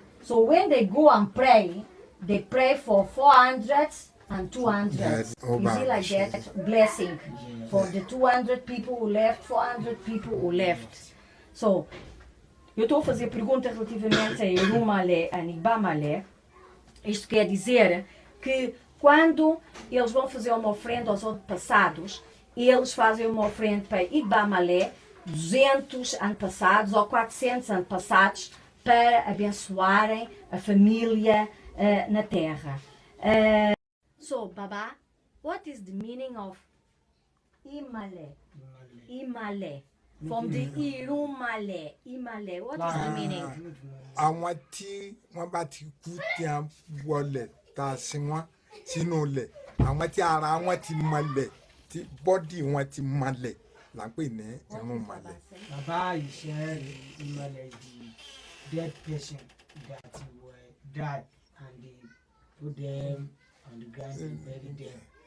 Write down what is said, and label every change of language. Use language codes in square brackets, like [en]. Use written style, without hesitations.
[en] So when they go and pray, they pray for 400 and 200. Yes, You see like that? Blessing for the 200 people who left, 400 people who left. [pt] So, eu estou a fazer pergunta relativamente a Irumale e Igbamalé. Isto quer dizer que quando eles vão fazer uma oferenda aos antepassados, eles fazem uma oferenda para Igbamalé, 200 antepassados ou 400 antepassados, para abençoarem a família na terra. [en] So, Baba, what is the meaning of Imale? Imale. From the Irumale. Imale. What is the meaning? [yo] àwọn tí wọ́n bá ti kú tí a wọlẹ̀ tá a sin wọ́n sínú ilẹ̀ àwọn tí ara wọn ti mọlẹ̀ tí bọ́dì wọn ti mọlẹ̀ là ń pè ní irun mọlẹ̀. bàbá ìṣẹ́ ìmọ̀lẹ̀ [en] the dead person that were died and they put them on the ground and bury them.